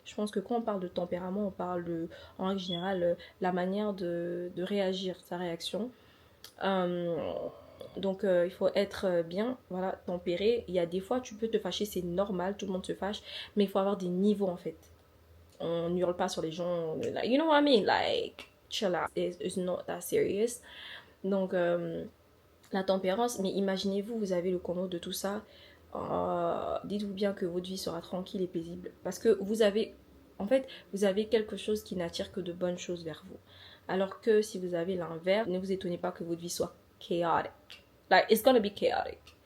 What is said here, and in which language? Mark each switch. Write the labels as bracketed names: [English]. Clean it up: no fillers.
[French] Je pense que quand on parle de tempérament, on parle de, en règle générale, la manière de réagir, sa réaction. Euh, donc il faut être bien, voilà, tempéré. Il y a des fois, tu peux te fâcher, c'est normal, tout le monde se fâche. Mais il faut avoir des niveaux en fait. On hurle pas sur les gens, [English] like, you know what I mean, like chill out, it's not that serious. [French] Donc la tempérance, mais imaginez-vous, vous avez le combo de tout ça. Dites-vous bien que votre vie sera tranquille et paisible parce que vous avez, en fait, vous avez quelque chose qui n'attire que de bonnes choses vers vous, alors que si vous avez l'inverse, ne vous étonnez pas que votre vie soit [English] chaotic, like it's gonna be chaotic.